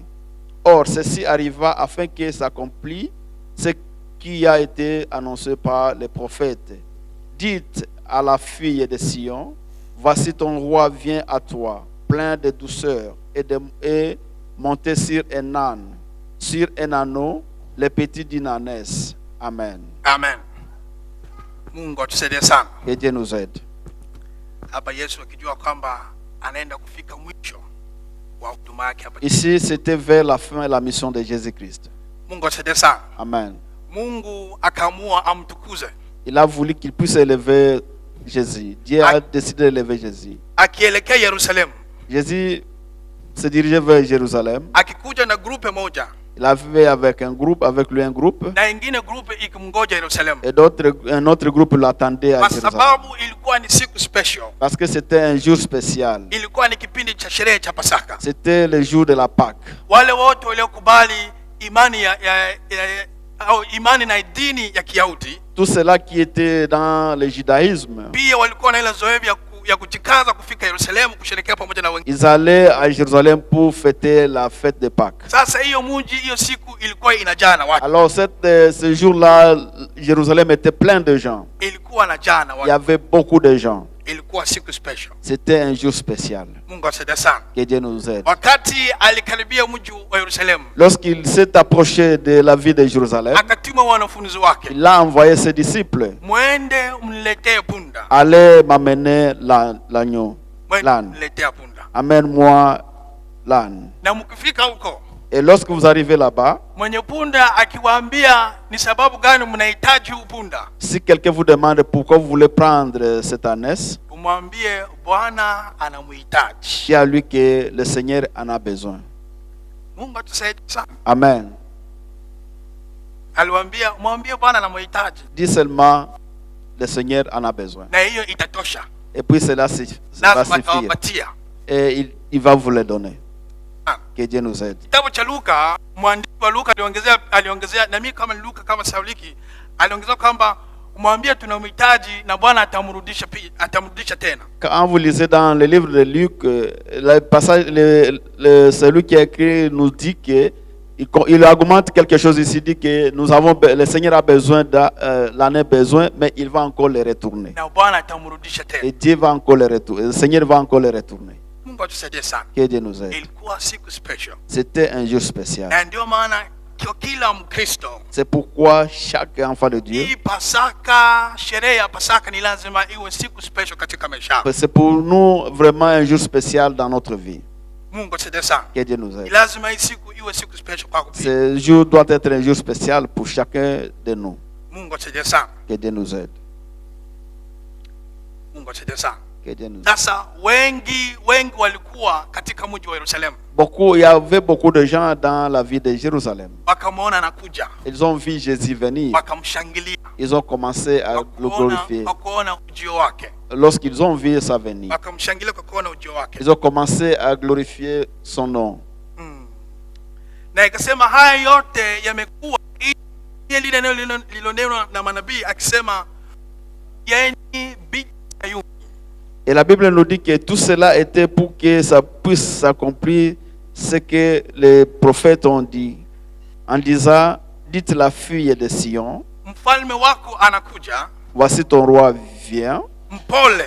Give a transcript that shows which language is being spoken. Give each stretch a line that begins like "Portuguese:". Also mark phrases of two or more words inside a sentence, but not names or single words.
French: Or, ceci arriva afin que s'accomplisse ce qui a été annoncé par les prophètes. Dites à la fille de Sion, voici ton roi vient à toi, plein de douceur, et monté sur un âne, sur un anneau, le petit d'une ânesse. Amen.
Swahili: Amen. Mungu atusaidie sana.
French: Que Dieu nous aide.
Swahili: Hapa Yesu akijua kwamba anaenda kufika mwisho wa huduma yake hapa.
French: Ici, c'était vers la fin de la mission de Jésus-Christ.
Swahili: Mungu atusaidie sana. Amen. Mungu akaamua amtukuze.
French: Il a voulu qu'il puisse élever Jésus. Dieu a décidé d'élever Jésus.
Swahili: Akielekea Yerusalemu.
French: Jésus se dirigeait vers Jérusalem.
Swahili: Akikuja na grupe moja.
French: Il avait avec lui un groupe.
Swahili: Na ingine grupe ikimngoja Yerusalemu.
French: Et un autre groupe l'attendait à Jérusalem.
Swahili: Kwa sababu ilikuwa ni siku special.
French: Parce que c'était un jour spécial.
Swahili: Ilikuwa ni kipindi cha sherehe cha Pasaka.
French: C'était le jour de la Pâque.
Swahili: Wale wote waliokubali imani au imani na dini ya Kiyahudi,
French: tous ceux-là qui étaient dans le judaïsme,
Swahili: pia walikuwa na ile zoezi ya kujikaza kufika Yerusalemu kusherehekea pamoja na wengine.
French: Ils allaient à Jérusalem pour fêter la fête de Pâques.
Swahili: Sasa hiyo mji, hiyo siku ilikuwa inajaa na watu.
French: Alors ce jour-là, Jérusalem était plein de gens.
Swahili: Ilikuwa inajaa na watu.
French: Il y avait beaucoup de gens.
Swahili: Ilikuwa siku special.
French: C'était un jour spécial.
Swahili: Mungu asaidie sana.
French: Que Dieu nous aide.
Swahili: Wakati alikaribia mji wa Yerusalemu,
French: lorsqu'il s'est approché de la ville de Jérusalem,
Swahili: akatuma wanafunzi wake,
French: il a envoyé ses disciples,
Swahili: mwende mniletee punda.
French: Allez m'amener l'agneau, l'âne.
Swahili: Mniletee punda.
French: Amène-moi l'âne.
Swahili: Na mkifika huko,
French: et lorsque vous arrivez là-bas,
Swahili: mwenye punda akiwaambia ni sababu gani mnahitaji punda,
French: si quelqu'un vous demande pourquoi vous voulez prendre cette ânesse,
Swahili: umwambie Bwana anamhitaji.
French: dis à lui que le Seigneur en a besoin.
Swahili: Mungu atusaidie sana. Amen. Aliwaambia mwambie Bwana anamhitaji.
French: Dis seulement le Seigneur en a besoin.
Swahili: Na hiyo itatosha.
French: Et puis cela va suffire. Et il va vous le donner. Que Dieu nous aide.
Swahili: Kitabu cha Luka, mwandishi wa Luka aliongezea na mimi kama Luka kama Sauliki, aliongezea kwamba mwambie tunamhitaji na Bwana atamrudisha tena.
French: Quand vous lisez dans le livre de Luc, le passage, celui qui a écrit nous dit que il augmente quelque chose ici, dit que le Seigneur a besoin, l'année besoin, mais il va encore les retourner.
Swahili: na Bwana atamrudisha tena.
French: Et Dieu va encore les retourner. Le Seigneur va encore les retourner.
Swahili: Mungu atusaidie sana.
French: Que Dieu nous aide.
Swahili: Ilikuwa siku special,
French: C'était un jour spécial.
Swahili: na ndio maana kila Mkristo
French: C'est pourquoi chaque enfant de Dieu,
Swahili: hii Pasaka, sherehe ya Pasaka ni lazima iwe siku special katika maisha yako.
French: c'est pour nous vraiment un jour spécial dans notre vie.
Swahili: Mungu atusaidie sana.
French: Que Dieu nous
Swahili: Ni
French: aide.
Swahili: lazima hii siku iwe siku special kwako pia.
French: Ce jour doit être un jour spécial pour chacun de nous.
Swahili: Mungu atusaidie sana.
French: Que Dieu nous aide.
Swahili: Mungu atusaidie sana.
French: Que Dieu nous aide.
Swahili: Sasa wengi walikuwa katika mji wa Yerusalemu,
French: Il y avait beaucoup de gens dans la ville de Jérusalem.
Swahili: wakamwona anakuja,
French: Ils ont vu Jésus venir.
Swahili: wakamshangilia,
French: Ils ont commencé à le glorifier.
Swahili: kwa kuona ujio wake,
French: Lorsqu'ils ont vu sa venue,
Swahili: wakamshangilia kwa kuona ujio wake.
French: ils ont commencé à glorifier son nom.
Swahili: Na ikasema haya yote yamekuwa ili lile neno lililonenwa na manabii akisema, yenyi binti Sayuni.
French: Et la Bible nous dit que tout cela était pour que ça puisse s'accomplir ce que les prophètes ont dit. En disant, dites la fille de Sion,
Swahili: Mfalme wako anakuja,
French: voici ton roi vient,
Swahili: mpole,